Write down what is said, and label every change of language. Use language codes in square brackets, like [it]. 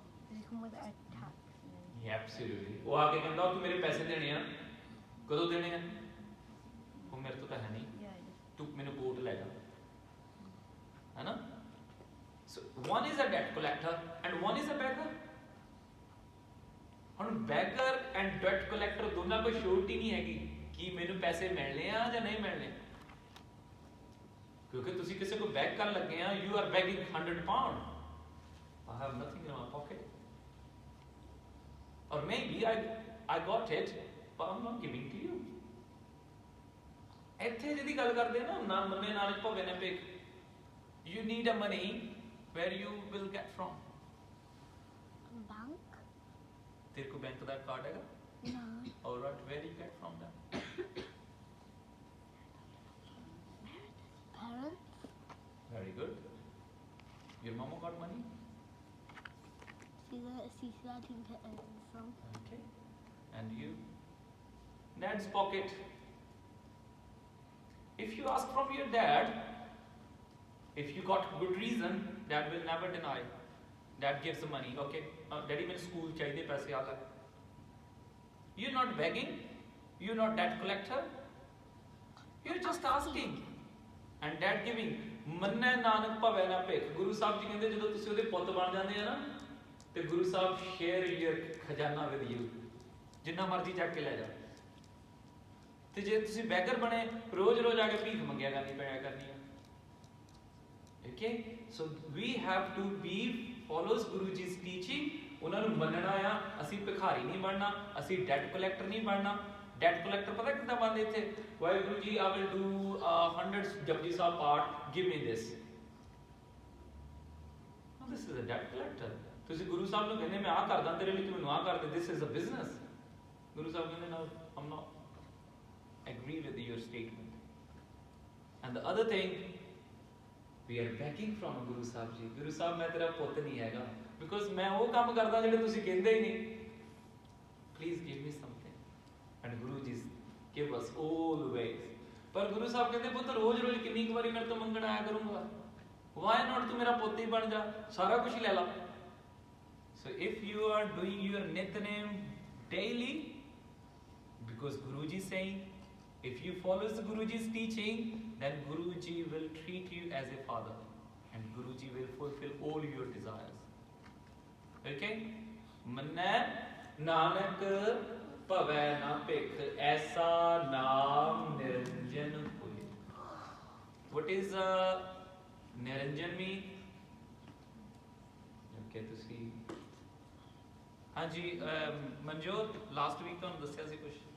[en] Does it come with a tax? And then [pa] absolutely. ਉਹ ਆ ਕੇ ਕਹਿੰਦਾ ਤੂੰ ਮੇਰੇ ਪੈਸੇ ਦੇਣੇ ਆ। ਕਦੋਂ ਦੇਣੇ ਆ? ਉਹ ਮੇਰੇ ਤੋਂ ਤਾਂ ਹੈ ਨਹੀਂ, [en] yeah, just [pa] ਤੂੰ ਮੈਨੂੰ ਕੋਰਟ ਲੈ ਜਾ, ਹੈ ਨਾ? [en] So one is a debt collector and one is a beggar. [pa] ਹੁਣ ਬੈਗਰ ਐਂਡ ਡੈਟ ਕਲੈਕਟਰ ਦੋਨਾਂ ਕੋਈ ਸ਼ੋਰਟੀ ਨਹੀਂ ਹੈਗੀ ਕਿ ਮੈਨੂੰ ਪੈਸੇ ਮਿਲਣੇ ਆ ਜਾਂ ਨਹੀਂ ਮਿਲਣੇ, ਕਿਉਂਕਿ ਤੁਸੀਂ ਕਿਸੇ ਕੋਲ ਬੈਗ ਕਰਨ ਲੱਗੇ ਆ, [en] You are begging 100 pound. I have nothing in my pocket, or maybe I got it but I'm not giving to you. [pa] ਇੱਥੇ ਜਿਹਦੀ ਗੱਲ ਕਰਦੇ ਆ ਨਾ ਮੰਨੇ ਨਾਨਕ ਭਵੇ ਨਾ ਭਿਖ, [en] you need a money where you will get from. Bank? [pa] ਤੇਰੇ ਕੋਲ ਬੈਂਕ ਦਾ ਕਾਰਡ ਹੈਗਾ? [en] No. Alright, where do you get from that? Parents? Very good. Your mama got money? She's letting her earn some. Okay. And you? Dad's pocket. If you ask from your dad, if you got good reason, dad will never deny. Dad gives the money. Okay. [hi] Daddy, मेरे school चाहिए पैसे आ गए. [en] You're not begging. You're not debt collector. You're just asking. And dad giving. [pa] ਮੰਨੇ ਨਾਨਕ ਭਵੇ ਨਾ ਭਿਖ। ਗੁਰੂ ਸਾਹਿਬ ਜੀ ਕਹਿੰਦੇ ਜਦੋਂ ਤੁਸੀਂ ਉਹਦੇ ਪੁੱਤ ਬਣ ਜਾਂਦੇ ਆ ਨਾ, ਤੇ ਗੁਰੂ ਸਾਹਿਬ [en] share your ਖਜ਼ਾਨਾ with you, [pa] ਜਿੰਨਾ ਮਰਜ਼ੀ ਚੱਕ ਕੇ ਲੈ ਜਾ। ਤੇ ਜੇ ਤੁਸੀਂ ਬੈਗਰ ਬਣੇ, ਰੋਜ਼-ਰੋਜ਼ ਆ ਕੇ ਭੀਖ ਮੰਗਿਆ ਕਰਨੀ ਹੈ। [en] Okay, so we have to be follows Guru Ji's teaching. [pa] ਉਹਨਾਂ ਨੂੰ ਮੰਨਣਾ ਆ। ਅਸੀਂ ਭਿਖਾਰੀ ਨਹੀਂ ਬਣਨਾ, ਅਸੀਂ ਡੈਟ ਕਲੈਕਟਰ ਨਹੀਂ ਬਣਨਾ। ਡੈਟ ਕਲੈਕਟਰ ਪਤਾ ਕਿੱਦਾਂ ਬਣਦੇ ਇੱਥੇ? [en] Waheguru ji, I will do 100 Japji Sahib paath, give me this. No, this is a debt collector. [pa] ਤੁਸੀਂ ਗੁਰੂ ਸਾਹਿਬ ਨੂੰ ਕਹਿੰਦੇ ਮੈਂ ਆਹ ਕਰਦਾ ਤੇਰੇ ਲਈ, ਤੂੰ ਮੈਨੂੰ ਆਹ ਕਰ ਦੇ, [en] this is a business. [pa] Guru Sahib ਕਹਿੰਦੇ [en] no, I'm not agree with your statement. And the other thing, we are begging from Guru Sahib ji. [pa] Guru Sahib, ਮੈਂ ਤੇਰਾ ਪੁੱਤ ਨਹੀਂ ਹੈਗਾ, because ਮੈਂ ਉਹ ਕੰਮ ਕਰਦਾ ਜਿਹੜੇ ਤੁਸੀਂ ਕਹਿੰਦੇ ਹੀ ਨਹੀਂ. [en] Please give me something. And Guru ji give us all ways. [pa] ਪਰ ਗੁਰੂ ਸਾਹਿਬ ਕਹਿੰਦੇ ਪੁੱਤ ਰੋਜ਼-ਰੋਜ਼ ਕਿੰਨੀ ਕੁ ਵਾਰੀ ਮੇਰੇ ਤੋਂ ਮੰਗਣ ਆਇਆ ਕਰੂੰਗਾ? [en] Why not [pa] ਤੂੰ ਮੇਰਾ ਪੁੱਤ ਹੀ ਬਣ ਜਾ, ਸਾਰਾ ਕੁਝ ਹੀ ਲੈ ਲਾ। [en] So if you are doing your Nitnem daily, because Guruji is saying, if you follow the Guruji's teaching, then Guruji will treat you as a father, and Guruji will fulfill all your desires. Okay? [pa] Manna Nanak ਭਵੈ ਨਾ ਭਿਖ, ਐਸਾ ਨਾਮ ਨਿਰੰਜਨ ਹੋਏ। [en] What is Niranjan mean? [pa] Okay, ਤੁਸੀਂ ਹਾਂਜੀ Manjot, last week ਤੁਹਾਨੂੰ ਦੱਸਿਆ ਸੀ ਕੁਝ?